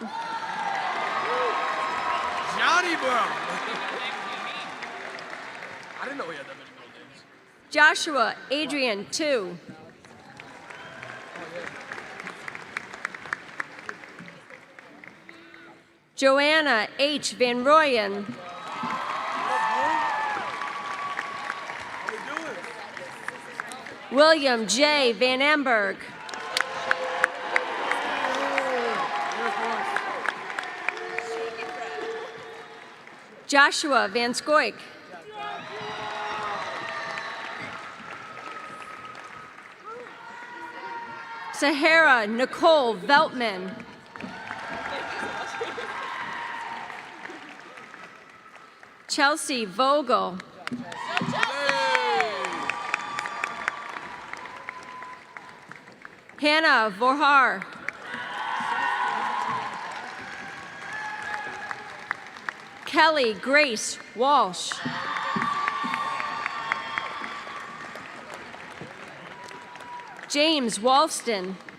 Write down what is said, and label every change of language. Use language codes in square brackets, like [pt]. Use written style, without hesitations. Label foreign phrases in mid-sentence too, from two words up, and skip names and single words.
[en] Johnny, bro. I didn't know he had that many middle names. Joshua Adrian Tu. Joanna H. Van Royen. William J. Van Amberg. Joshua Van Scoik. Sahara Nicole Veltman. Chelsea Vogel. Hannah Vorhar. Kelly Grace Walsh. James Walston.